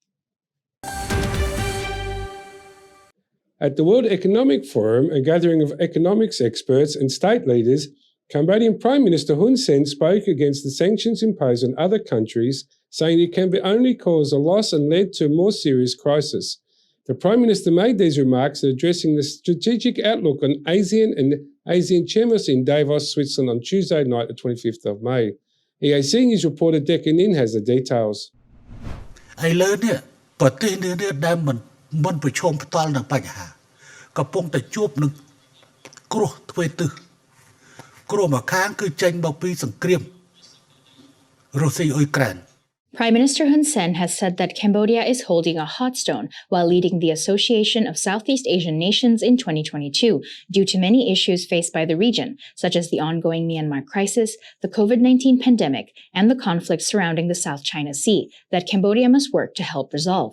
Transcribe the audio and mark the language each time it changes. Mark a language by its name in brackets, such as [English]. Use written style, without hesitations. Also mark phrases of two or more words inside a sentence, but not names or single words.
[English] At the World Economic Forum, a gathering of economics experts and state leaders, Cambodian Prime Minister Hun Sen spoke against the sanctions imposed on other countries, saying it can only cause a loss and lead to a more serious crisis. The Prime Minister made these remarks addressing the strategic outlook on ASEAN and ASEAN chairmanship in Davos, Switzerland on Tuesday night, the 25th of May. EAC News reporter Decca Nin has the details. [Khmer] ឥឡូវនេះប្រទេសនេះដែលមិនប្រឈមផ្ទាល់នឹងបញ្ហាកំពុងតែជួបនឹងគ្រោះទ្វេទិសគ្រោះមួយខាងគឺចេញមកពីសង្គ្រាមរុស្ស៊ីអ៊ុយក្រែន [English] Prime Minister Hun Sen has said that Cambodia is holding a hot stone while leading the Association of Southeast Asian Nations in 2022 due to many issues faced by the region, such as the ongoing Myanmar crisis, the COVID-19 pandemic, and the conflict surrounding the South China Sea that Cambodia must work to help resolve.